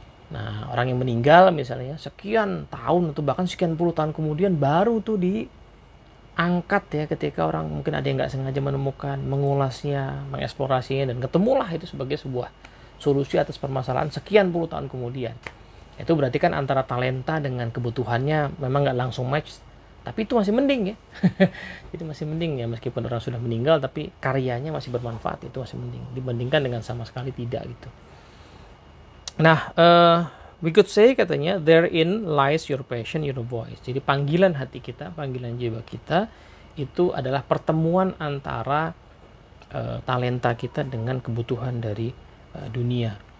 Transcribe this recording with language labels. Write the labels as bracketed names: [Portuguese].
[Indonesian] Nah, orang yang meninggal misalnya sekian tahun atau bahkan sekian puluh tahun kemudian baru tuh diangkat ya, ketika orang mungkin ada yang nggak sengaja menemukan, mengulasnya, mengeksplorasinya, dan ketemulah itu sebagai sebuah solusi atas permasalahan sekian puluh tahun kemudian. Itu berarti kan antara talenta dengan kebutuhannya memang nggak langsung match, tapi itu masih mending ya. Itu masih mending ya, meskipun orang sudah meninggal tapi karyanya masih bermanfaat, itu masih mending dibandingkan dengan sama sekali tidak gitu. [English] Nah, we could say [Indonesian] katanya [English] therein lies your passion, your voice. [Indonesian] Jadi panggilan hati kita, panggilan jiwa kita itu adalah pertemuan antara talenta kita dengan kebutuhan dari dunia.